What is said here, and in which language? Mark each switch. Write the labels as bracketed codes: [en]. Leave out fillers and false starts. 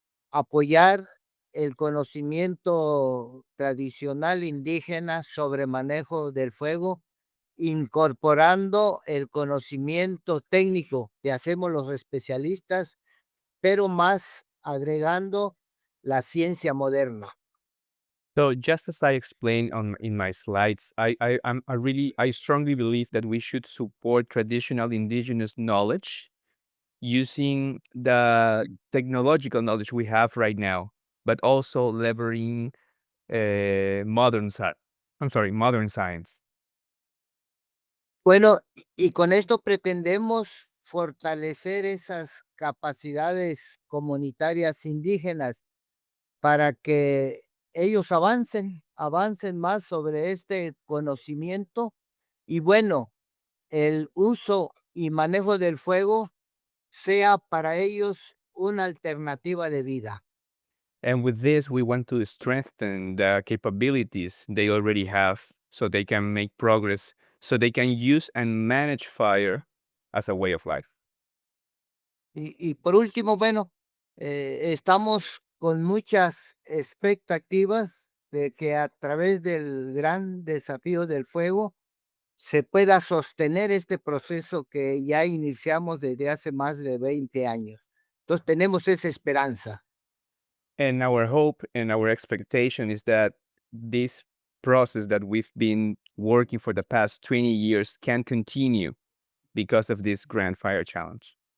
[es] apoyar el conocimiento tradicional indígena sobre manejo del fuego, incorporando el conocimiento técnico que hacemos los especialistas, pero más agregando la ciencia moderna. [en] So just as I explained in my slides, I strongly believe that we should support traditional indigenous knowledge using the technological knowledge we have right now, but also leveraging modern science. [es] Bueno, y con esto pretendemos fortalecer esas capacidades comunitarias indígenas para que ellos avancen más sobre este conocimiento y bueno, el uso y manejo del fuego sea para ellos una alternativa de vida. [en] And with this, we want to strengthen the capabilities they already have so they can make progress, so they can use and manage fire as a way of life. [es] Y por último, bueno, estamos con muchas expectativas de que a través del gran desafío del fuego se pueda sostener este proceso que ya iniciamos desde hace más de 20 años. Entonces tenemos esa esperanza. [en] And our hope and our expectation is that this process that we've been working for the past 20 years can continue because of this Grand Fire Challenge.